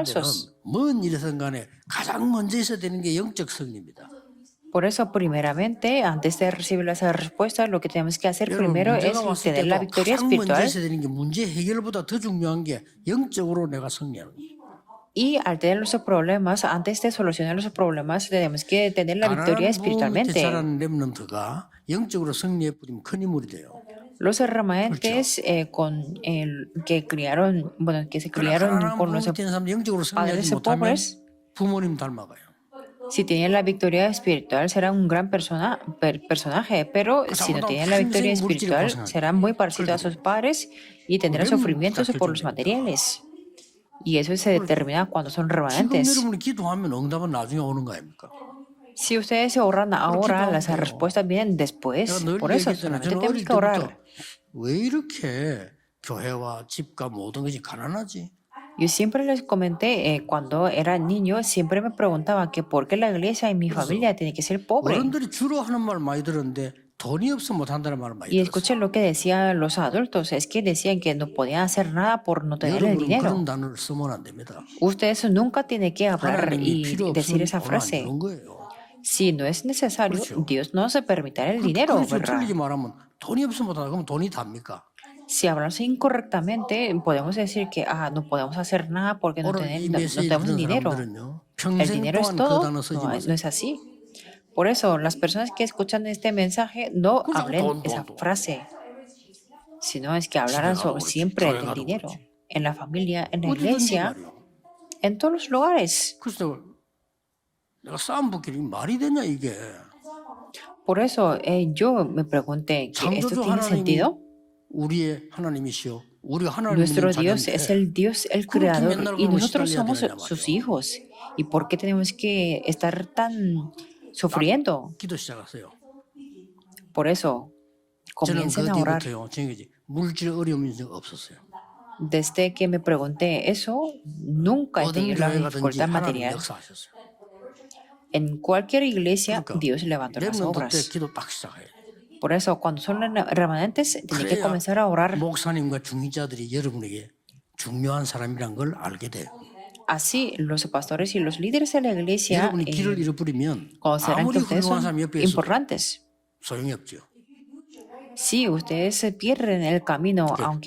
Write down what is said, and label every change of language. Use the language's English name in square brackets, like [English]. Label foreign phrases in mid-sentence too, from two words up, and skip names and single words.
[Spanish] falsos. [Korean] 데는 뭔 일이든 간에 가장 먼저 있어야 되는 게 영적 승리입니다. [Spanish] Por eso, primeramente, antes de recibir esa respuesta, lo que tenemos que hacer [Korean] 여러분 [Spanish] primero es [Korean] 문제가 왔을 [Spanish] tener la [Korean] 때도 [Spanish] victoria [Korean] 가장 먼저 [Spanish] espiritual. [Korean] 있어야 되는 게 문제 해결보다 더 중요한 게 영적으로 내가 승리하는 거예요. [Spanish] Y al tener los problemas, antes de solucionar los problemas, tenemos que tener la victoria [Korean] 가난한 부모 밑에 [Spanish] espiritualmente. [Korean] 자라는 렘넌트가 영적으로 승리해 버리면 큰 인물이 돼요. [Spanish] Los remanentes que criaron, bueno, que se criaron [Korean] 가난한 [Spanish] con [Korean] 부모 [Spanish] los [Korean] 밑에 있는 사람 영적으로 승리하지 [Spanish] padres [Korean] 못하면 [Spanish] pobres, [Korean] 부모님 닮아가요. [Spanish] si tienen la victoria espiritual serán un gran personaje, pero si no tienen la victoria espiritual serán muy parecidos a sus padres y tendrán sufrimientos por los materiales. Y eso se determina cuando son [Korean] 지금 [Spanish] remanentes. [Korean] 여러분이 기도하면 응답은 나중에 오는 거 아닙니까? [Spanish] Si ustedes oran ahora, las respuestas vienen después. [Korean] 내가 늘 [Spanish] Por eso [Korean] 얘기했잖아요. [Spanish] solamente [Korean] 저는 [Spanish] tenemos [Korean] 어릴 [Spanish] que orar. [Korean] 때부터 왜 이렇게 교회와 집과 모든 것이 가난하지? [Spanish] Yo siempre les comenté, cuando era niño, siempre me preguntaba que por qué la iglesia y mi familia tiene que ser pobre. [Korean] 어른들이 주로 하는 말 많이 들었는데 돈이 없으면 못한다는 말을 많이 [Spanish] Y [Korean] 들었어요. [Spanish] escuché lo que decían los adultos, es que decían que no podían hacer nada por no tener el [Korean] 여러분은 [Spanish] dinero. [Korean] 그런 단어를 쓰면 안 됩니다. [Spanish] Ustedes nunca tienen que hablar [Korean] 하나님이 [Spanish] y [Korean] 필요 [Spanish] decir [Korean] 없으면 [Spanish] esa [Korean] 돈안 [Spanish] frase. [Korean] 주는 거예요. [Spanish] Si no es necesario, [Korean] 그렇죠. [Spanish] Dios no se permitirá el dinero, [Korean] 그렇죠. [Spanish] ¿verdad? [Korean] 틀리게 말하면 돈이 없으면 못한다. 그러면 돈이 답니까? [Spanish] Si hablamos incorrectamente, podemos decir que no podemos hacer nada porque no [Korean] 오늘 이 [Spanish] tenemos [Korean] 메시지 [Spanish] el [Korean] 듣는 [Spanish] dinero. [Korean] 사람들은요. [Spanish] El [Korean] 평생 [Spanish] dinero es [Korean] 동안 그 [Spanish] todo. [Korean] 단어 쓰지 [Spanish] No, no [Korean] 마세요. [Spanish] es así. Por eso, las personas que escuchan este mensaje no [Korean] 그냥 [Spanish] hablen [Korean] 돈, [Spanish] esa [Korean] 돈. [Spanish] frase, sino es que hablarán [Korean] 집에 가도 [Spanish] siempre [Korean] 그렇지, 교회 [Spanish] del [Korean] 가도 [Spanish] dinero, [Korean] 그렇지. [Spanish] en la familia, en la [Korean] 어디든지 [Spanish] iglesia, [Korean] 말이요. [Spanish] en todos los lugares. [Korean] 그래서 내가 싸움 붙기는 말이 되냐 이게. [Spanish] Por eso yo me pregunté, ¿que esto [Korean] 창조주 [Spanish] tiene [Korean] 하나님이 [Spanish] sentido? [Korean] 우리의 하나님이시여. 우리가 하나님 [Spanish] Nuestro [Korean] 있는 [Spanish] Dios es [Korean] 자녀인데 [Spanish] el Dios, el [Korean] 그렇게 [Spanish] creador, [Korean] 맨날 [Spanish] y [Korean] 그러면 [Spanish] nosotros [Korean] 시달려야 [Spanish] somos [Korean] 되느냐 [Spanish] sus [Korean] 말이에요. [Spanish] hijos. ¿Y por qué tenemos que estar tan sufriendo? [Korean] 기도 시작하세요. [Spanish] Por eso, [Korean] 저는 그 [Spanish] comiencen a orar. [Korean] 뒤부터요. 지금까지 물질 어려움이 없었어요. [Spanish] Desde que me pregunté eso, nunca he [Korean] 어떤 [Spanish] tenido la [Korean] 교회 가든지 [Spanish] dificultad [Korean] 하나님 [Spanish] material. [Korean] 역사하셨어요. [Spanish] En cualquier iglesia, [Korean] 그러니까 [Spanish] Dios levantó las [Korean] 렘넌트 때 [Spanish] obras. [Korean] 기도 딱 시작해요. [Spanish] Por eso, cuando son remanentes, tienen que [Korean] 그래야 [Spanish] comenzar a orar. [Korean] 목사님과 중직자들이 여러분에게 중요한 사람이란 걸 알게 돼요. [Spanish] Así, los pastores y los líderes de la iglesia [Korean] 여러분이 길을 잃어버리면 [Spanish] conocerán que [Korean] 아무리 [Spanish] ustedes [Korean] 훌륭한 [Spanish] son [Korean] 사람이 옆에 있어도 [Spanish] importantes. [Korean] 소용이 없죠. [Spanish] Si ustedes se pierden el camino, aunque